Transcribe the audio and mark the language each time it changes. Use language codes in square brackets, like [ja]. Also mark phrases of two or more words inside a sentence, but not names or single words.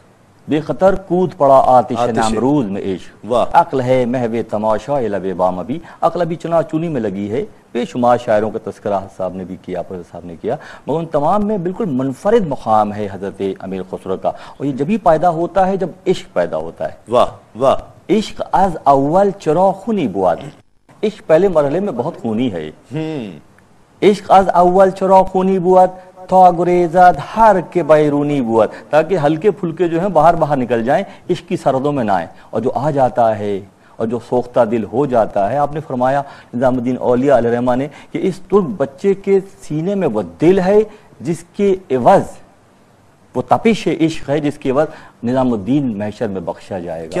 [ur] بے خطر کود پڑا آتش نمروز میں عشق، عقل ہے محو تماشا لب بام، ابھی عقل ابھی چنا چونی میں لگی ہے۔ بے شمار شاعروں کا تذکرہ صاحب نے بھی کیا، پروفیسر صاحب نے کیا، مگر ان تمام میں بالکل منفرد مقام ہے حضرت امیر خسرو کا، اور یہ جبھی پیدا ہوتا ہے جب عشق پیدا ہوتا ہے۔ واہ واہ، [fa] عشق از اول چرا خونی بواد، [ur] عشق پہلے مرحلے میں بہت خونی ہے۔ [fa] عشق از اول چرا خونی بواد تا گریزد ہر کے بیرونی بواد، [ur] تاکہ ہلکے پھلکے جو ہیں باہر نکل جائیں، عشق کی سرحدوں میں نہ آئیں، اور جو آ جاتا ہے اور جو سوختہ دل ہو جاتا ہے، آپ نے فرمایا نظام الدین اولیاء علیہ الرحمہ نے کہ اس ترک بچے کے سینے میں وہ دل ہے جس کے عوض، وہ تپش عشق ہے جس کے عوض نظام الدین محشر میں بخشا جائے گا۔